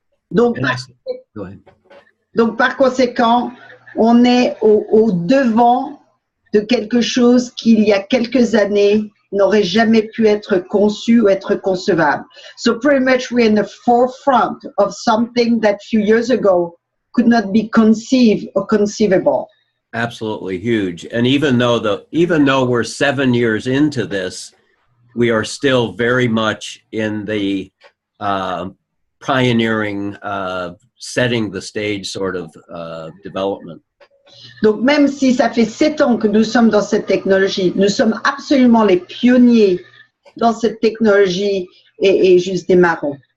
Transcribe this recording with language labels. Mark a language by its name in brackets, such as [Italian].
[French] Donc par conséquent, on est au devant de quelque chose qui, il y a quelques années, n'aurait jamais pu être conçu ou être concevable. [English] So pretty much we're in the forefront of something that a few years ago could not be conceived or conceivable. Absolutely huge. And even though we're 7 years into this, we are still very much in the pioneering, setting the stage sort of development. [French] Donc même si ça fait 7 ans que nous sommes dans cette technologie, nous sommes absolument les pionniers dans cette technologie et juste démarrons.